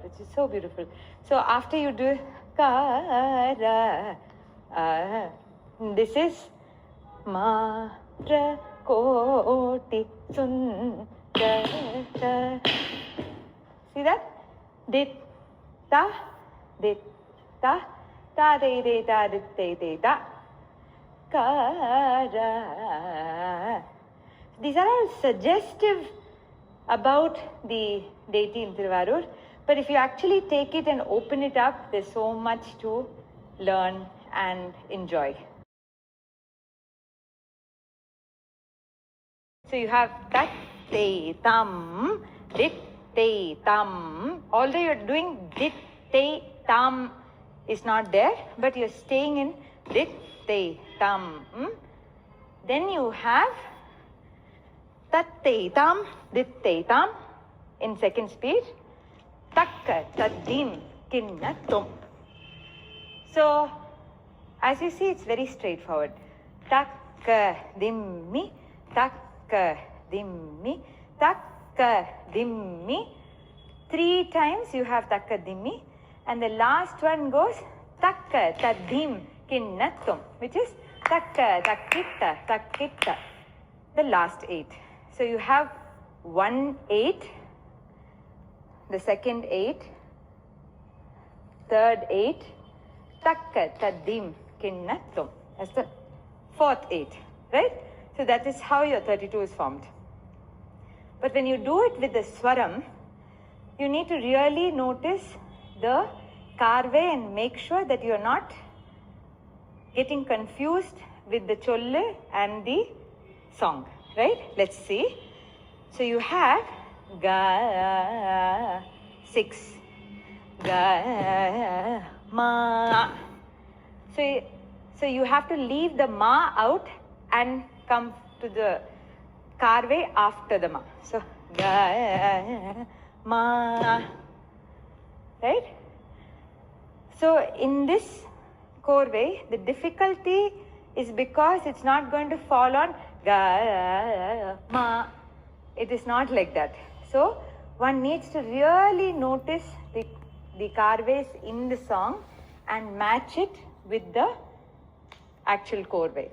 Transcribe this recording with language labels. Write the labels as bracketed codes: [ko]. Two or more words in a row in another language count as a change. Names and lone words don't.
[en] It's just so beautiful. So after you do Kara, this is [sa] मार कोटि सुन्दर. See that? Dit ta de ta de ta kara. [en] These are all suggestive about the deity in Tiruvarur, but if you actually take it and open it up, there's so much to learn and enjoy. So you have that te, tam, dit, te, tam. Although you're doing dit, te, tam is not there, but you're staying in dit, te, tam. Then you have tat, te, tam, dit, te, tam in second speed. Takka, tadim, kinna, tum. So, as you see, it's very straightforward. Takka, dimmi, takka, dimmi, takka, dimmi. 3 times you have takka, dimmi. And the last one goes takka, tadim, kinna, tum, which is takka, takkitta, takkitta. The last 8. So you have 1 8, the second 8, third 8, takka, tadim, kinna, tum. That's the fourth 8, right? So that is how your 32 is formed. But when you do it with the swaram, you need to really notice the karve and make sure that you are not getting confused with the cholle and the song, right? Let's see. So you have ga, 6, ga, ma. So you have to leave the ma out and come to the karve after the ma. So ga, ma, right? So in this korve, the difficulty is because it's not going to fall on ga, ma. It is not like that. So one needs to really notice the karves in the song and match it with the actual korve.